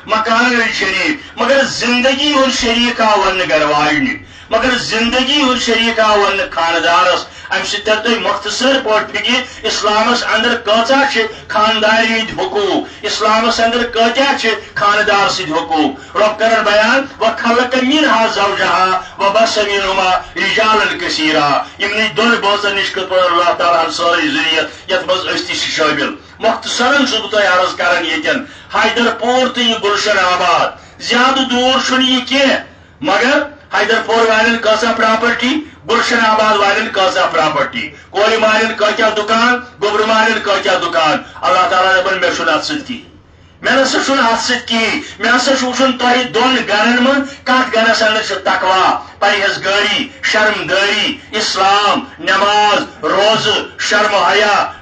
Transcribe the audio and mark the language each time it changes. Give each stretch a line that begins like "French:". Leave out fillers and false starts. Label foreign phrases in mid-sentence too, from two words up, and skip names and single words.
Kashmiri: مکانن ہٕنٛدۍ شریٖک مگر زندگی ہُنٛد شریٖک آو وننہٕ گھر واجنہِ مگر زندگی ہُنٛد شریٖک آو وننہٕ خاندارس امہ سۭتۍ تر تُہۍ مختصر پٲٹھۍ فکر اسلامس اندر کۭژاہ چھِ خانداری ہٕنٛدۍ حقوٗق اسلامس اندر کۭتیاہ چھِ خاندار سٕنٛدۍ حقوٗق رب کرن بیان
Arabic: وخلق منها زوجها وبث منهما رجالا كثيرا
Kashmiri: یمنٕے دۄن بٲژن نِش کِتھ پٲٹھۍ اللہ تعالیٰ ہن سٲرٕے ذریت یتھ منٛز أسۍ تہِ چھِ شٲمِل مختصرن چھُس بہٕ تۄہہِ عرض کران ییٚتٮ۪ن حیدر پوٗر تہٕ یہِ گلشن آباد زیادٕ دوٗر چھُنہٕ یہِ کینٛہہ مگر حیدر پور والٮ۪ن کۭژاہ پراپرٹی گلشن آباد والٮ۪ن کۭژاہ پراپرٹی کورِ مالٮ۪ن کۭتیاہ دُکان گوٚبرٕ مالٮ۪ن کۭتیاہ دُکان اللہ تعالیٰ دپان مےٚ چھُنہٕ اتھ سۭتۍ کِہیٖنۍ مےٚ نسا چھُنہٕ اتھ سۭتۍ کِہیٖنۍ مےٚ ہسا چھُ وٕچھُن تۄہہِ دۄن گرن منٛز کتھ گرس اندر چھِ تقوا پرہیزگٲری شرمدٲری اسلام نماز روزٕ شرم و حیا